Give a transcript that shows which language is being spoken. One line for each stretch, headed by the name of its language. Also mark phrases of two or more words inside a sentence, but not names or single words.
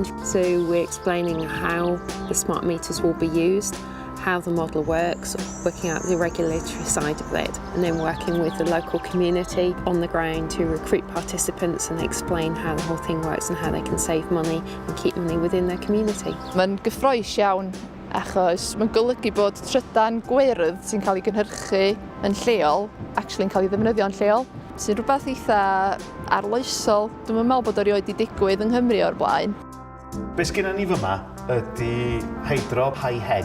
English: So we're explaining how the smart meters will be used, how the model works, working out the regulatory side of it, and then working with the local community on the ground to recruit participants and explain how the whole thing works and how they can save money and keep money within their community.
Welsh: Mae'n gyffrous iawn achos mae'n golygu bod trydan gwyrdd sy'n cael ei gynhyrchu yn lleol, actually yn cael ei ddefnyddio yn lleol, sy'n rhywbeth eitha arloesol. Dwi'n meddwl bod o rioed wedi digwydd yng Nghymru o'r blaen. Be sgynna ni fyma ydy
English: hydro high head.